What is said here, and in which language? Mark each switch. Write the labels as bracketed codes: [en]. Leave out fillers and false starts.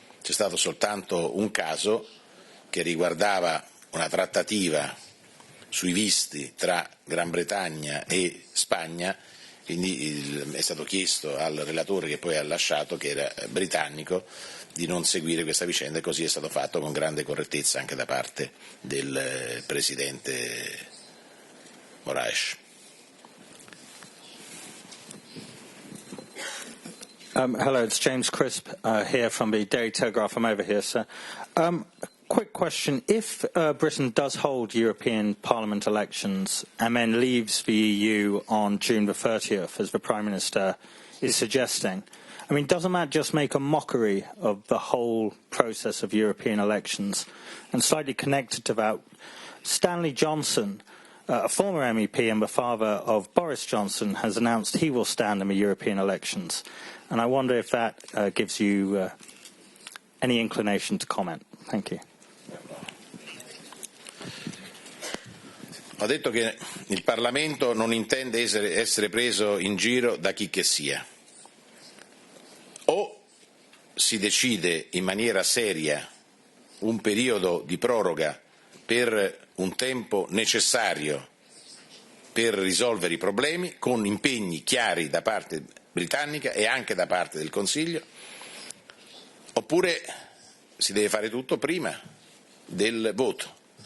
[it] C'è stato soltanto un caso che riguardava una trattativa sui visti tra Gran Bretagna e Spagna, quindi è stato chiesto al relatore, che poi ha lasciato, che era britannico, di non seguire questa vicenda, e così è stato fatto con grande correttezza anche da parte del Presidente Moraes. [en] Hello, it's James Crisp here from the Daily Telegraph. I'm over here, sir. Quick question. If Britain does hold European Parliament elections and then leaves the EU on June the 30th, as the Prime Minister is suggesting, I mean, doesn't that just make a mockery of the whole process of European elections? And slightly connected to that, Stanley Johnson, a former MEP and the father of Boris Johnson, has announced he will stand in the European elections. And I wonder if that gives you any inclination to comment. Thank you. [it] Ho detto che il Parlamento non intende essere preso in giro da chi che sia. O si decide in maniera seria un periodo di proroga per un tempo necessario per risolvere i problemi, con impegni chiari da parte britannica e anche da parte del Consiglio, oppure si deve fare tutto prima del voto.